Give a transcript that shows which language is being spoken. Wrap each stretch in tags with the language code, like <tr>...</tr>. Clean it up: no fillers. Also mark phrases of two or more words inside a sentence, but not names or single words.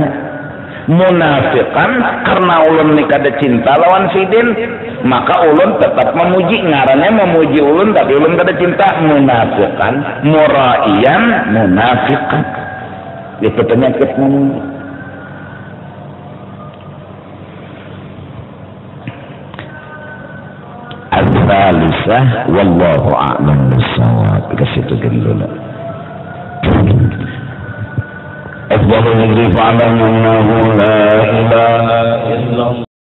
<bjn>Munafikan karena ulun ni kada cinta lawan sidin, maka ulun tetap memuji, ngarannya memuji ulun tapi ulun kada cinta. Munafikan, muraiyan, munafikan itu penyakit memuji. Al-Thalisah</bjn> <ar>والله أعلم بالصواب.</ar> <bjn>Ke situ dulu.</bjn> <ar>أفضل الذكر فاعلم أنه لا إله إلا الله.</ar>